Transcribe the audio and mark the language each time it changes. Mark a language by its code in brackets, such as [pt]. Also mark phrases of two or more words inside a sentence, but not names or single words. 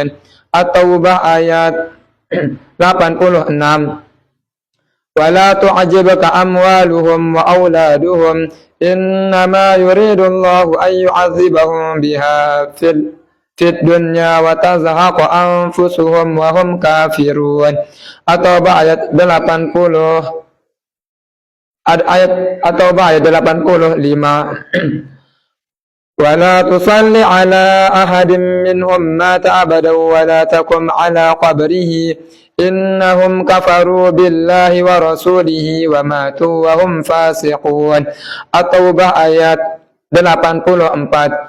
[su] At-Taubah ayat 86. [ar] ولا تعجبك أموالهم وأولادهم إنما يريد الله أن يعذبهم بها في الدنيا وتزهق أنفسهم وهم كافرون. [su] At-Taubah ayat 85. At-Taubah ayat 85. [ar] ولا تصل على أحد منهم مات أبدا ولا تقم على قبره إنهم كفروا بالله ورسوله وماتوا وهم فاسقون. [su] At-Taubah ayat 84.